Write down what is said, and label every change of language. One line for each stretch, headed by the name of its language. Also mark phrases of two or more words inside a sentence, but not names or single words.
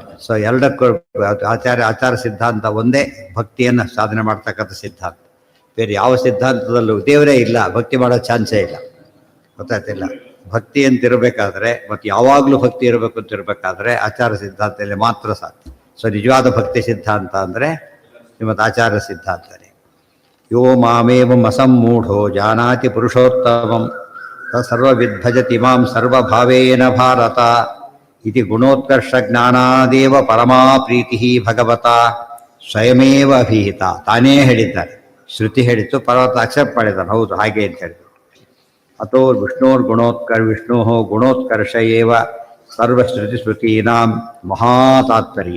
Kannada: ಸೊ ಎರಡಕ್ಕೂ ಆಚಾರ ಸಿದ್ಧಾಂತ ಒಂದೇ ಭಕ್ತಿಯನ್ನು ಸಾಧನೆ ಮಾಡ್ತಕ್ಕಂಥ ಸಿದ್ಧಾಂತ. ಬೇರೆ ಯಾವ ಸಿದ್ಧಾಂತದಲ್ಲೂ ದೇವರೇ ಇಲ್ಲ, ಭಕ್ತಿ ಮಾಡೋ ಚಾನ್ಸೇ ಇಲ್ಲ. ಗೊತ್ತಾಯ್ತಿಲ್ಲ? ಭಕ್ತಿ ಅಂತಿರಬೇಕಾದ್ರೆ ಮತ್ತು ಯಾವಾಗಲೂ ಭಕ್ತಿ ಇರಬೇಕು ಅಂತಿರಬೇಕಾದ್ರೆ ಆಚಾರ ಸಿದ್ಧಾಂತದಲ್ಲಿ ಮಾತ್ರ ಸಾಧ್ಯ. ಸೊ ನಿಜವಾದ ಭಕ್ತಿ ಸಿದ್ಧಾಂತ ಅಂದರೆ ನಿಮ್ಮದು ಆಚಾರ ಸಿದ್ಧಾಂತನೇ.
Sanskrit: ಯೋ ಮಾಮೇವಂ ಅಸಮ್ಮೂಢೋ ಜಾನಾತಿ ಪುರುಷೋತ್ತಮಂ ಸರ್ವವಿದ್ಭಜತಿ ಮಾಂ ಸರ್ವಭಾವೇನ ಭಾರತ ಇತಿ ಗುಣೋತ್ಕರ್ಷ ಜ್ಞಾನಾದೇವ ಪರಮಾ ಪ್ರೀತಿ ಭಗವತ ಸ್ವಯಮೇವ ಅಭಿಹಿತ.
Kannada: ತಾನೇ ಹೇಳಿದ್ದಾರೆ, ಶ್ರುತಿ ಹೇಳಿತ್ತು, ಪರ್ವತ ಅಕ್ಸೆಪ್ಟ್ ಮಾಡಿದ್ದಾನೆ, ಹೌದು ಹಾಗೆ ಅಂತ ಹೇಳಿದ್ರು.
Sanskrit: ಅಥೋ ವಿಷ್ಣೋ ಗುಣೋತ್ಕರ್ಷ ಏವ ಸರ್ವಶ್ರುತಿ ಸ್ಮೃತೀನಾಂ ಮಹಾತಾತ್ಪರ್ಯ.